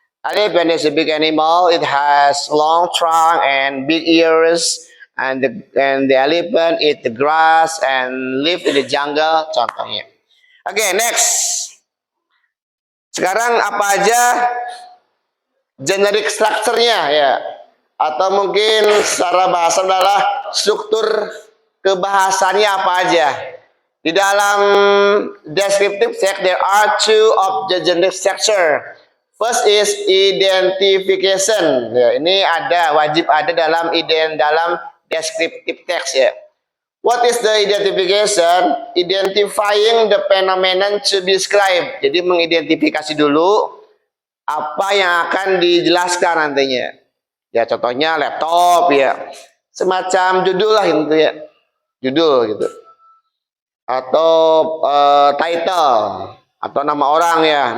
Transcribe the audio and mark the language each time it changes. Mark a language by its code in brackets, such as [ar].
[en] Elephant is a big animal. It has long trunk and big ears, and the elephant eat the grass and live in the jungle. [id] Contohnya. Oke, [en] next. [id] Sekarang apa aja generic structure-nya ya, atau mungkin secara bahasa adalah struktur kebahasannya apa aja. Di dalam [en] descriptive text there are two of the generic structure. First is identification. [id] Ya, ini wajib ada dalam descriptive text ya. [en] What is the identification? Identifying the phenomenon to be described. [id] Jadi mengidentifikasi dulu apa yang akan dijelaskan nantinya. Ya contohnya laptop ya. Semacam judul lah gitu ya. Judul gitu. Atau title atau nama orang ya.